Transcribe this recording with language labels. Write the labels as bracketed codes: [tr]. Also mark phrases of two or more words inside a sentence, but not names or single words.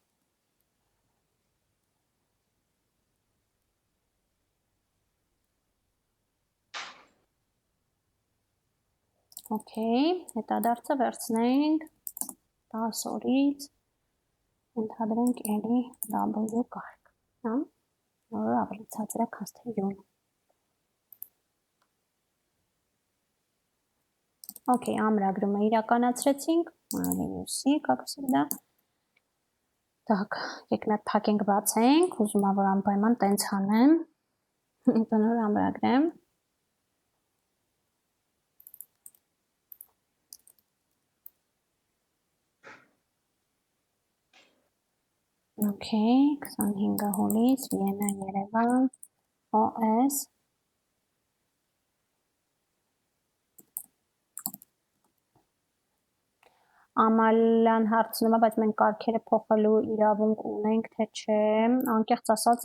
[hy] Okay, հետադարձը վերցնենք 10 օրից, ենթադրենք էլի W կարգ, հա, որը ավելի ցածր է, քան թե յուն։ Okay, ամրագրումը իրականացրեցինք, մայնուսի, [ru] как всегда։ Так, [hy] եկեք մի հատ փակենք, բացենք, ուզում եմ որ անպայման տենց անեմ, բնոր ամրագրեմ։ Okay, 25 հունիս, Վիեննա, Երևան, OS։ Ամալյան հարցնում է, բայց մենք կարգերը փոխելու իրավունք ունենք, թե չէ, անկեղծ ասած